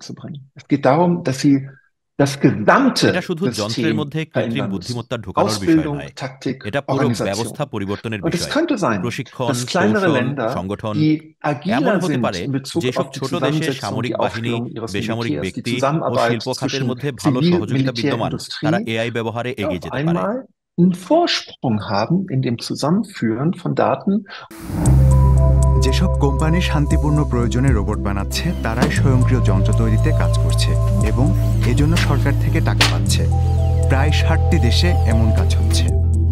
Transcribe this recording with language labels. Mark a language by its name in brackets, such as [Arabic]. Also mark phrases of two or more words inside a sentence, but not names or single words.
[Bangla] এটা শুধু যন্ত্রের মধ্যে কৃত্রিম বুদ্ধিমত্তা ঢোকানোর বিষয় নয়, এটা পুরো ব্যবস্থা পরিবর্তনের বিষয়। প্রশিক্ষণ, কৌশল, সংগঠন। এমন হতে পারে যেসব ছোট দেশে সামরিক বাহিনী, বেসামরিক ব্যক্তি ও শিল্প খাতের মধ্যে ভালো সহযোগিতা বিদ্যমান, তারা এআই ব্যবহারে এগিয়ে যেতে পারে। [German] einen Vorsprung haben in dem Zusammenführen von Daten. [Bangla] যেসব কোম্পানি শান্তিপূর্ণ প্রয়োজনে রোবট বানাচ্ছে, তারাই স্বয়ংক্রিয় যন্ত্র তৈরিতে কাজ করছে এবং এজন্য সরকার থেকে টাকা পাচ্ছে। প্রায় 60টি দেশে এমন কাজ হচ্ছে।